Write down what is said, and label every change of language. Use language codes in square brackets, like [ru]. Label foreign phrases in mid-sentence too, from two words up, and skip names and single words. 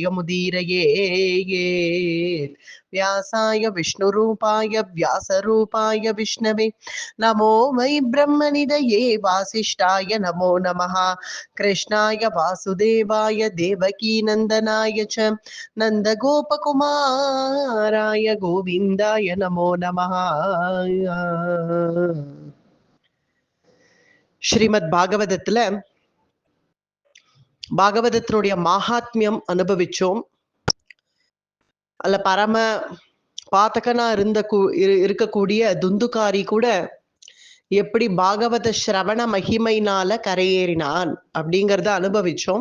[sa] जयमुदीरयेत् व्यासाय विष्णुरूपाय व्यासरूपाय विष्णवे नमो वै ब्रह्मनिधये वासिष्ठाय नमो नमः कृष्णाय वासुदेवाय देवकीनन्दनाय च नन्दगोपकुमाराय गोविन्दाय नमो नमः. [ta] ஸ்ரீமத் பாகவதத்துல பாகவதத்தினுடைய மகாத்மியம் அனுபவிச்சோம். அல்ல பரம பாத்தகனா இருக்கக்கூடிய துந்துகாரி கூட எப்படி பாகவத ஸ்ரவண மகிமைனால கரையேறினான் அப்படிங்கிறத அனுபவிச்சோம்.